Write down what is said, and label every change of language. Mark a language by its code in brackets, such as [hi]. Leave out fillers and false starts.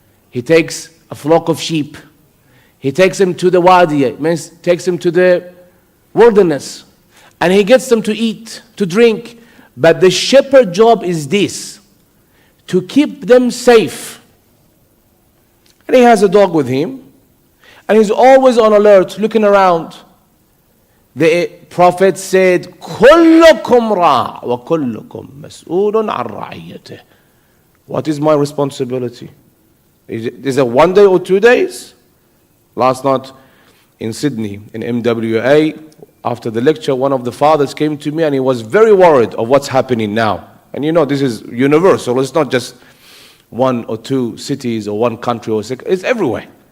[en] He takes a flock of sheep. He takes them to the wadi, it means takes them to the wilderness. And he gets them to eat, to drink. But the shepherd job is this, to keep them safe. And he has a dog with him. And he's always on alert, looking around. The Prophet said, [ar] كلكم راع وكلكم مسؤول عن رعيته. [en] What is my responsibility? Is it 1 day or 2 days? Last night in Sydney, in MWA, after the lecture, one of the fathers came to me and he was very worried of what's happening now. And you know, this is universal. It's not just 1 or 2 cities or 1 country or six. It's everywhere.